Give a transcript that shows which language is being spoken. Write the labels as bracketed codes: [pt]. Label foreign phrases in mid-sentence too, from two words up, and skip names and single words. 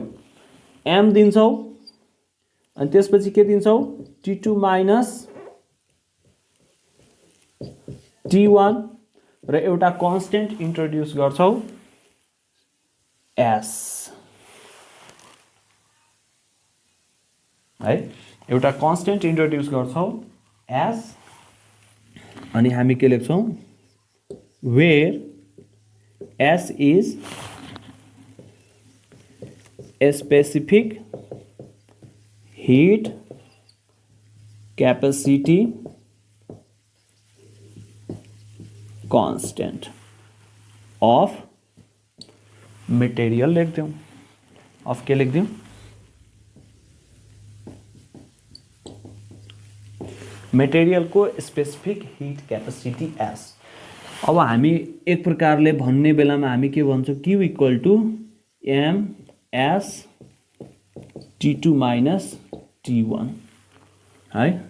[ne] M दिन्छौँ अनि त्यसपछि के दिन्छौँ, T2 माइनस T1 र एउटा [en] constant introduce [ne] गर्छौँ S है, एउटा [en] constant introduce [ne] गर्छौँ S. अनि हामी के लेख्छौँ, [en] वेयर S is a specific heat capacity constant of material [hi] लेख दूँ, [en] of [hi] के लिख दूँ, [ne] मेटेरियल को [en] specific heat capacity [ne] S. अब हामी एक प्रकारले भन्ने बेलामा हामी के भन्छौँ, Q [en] equal to [ne] M S T2 माइनस T1 है.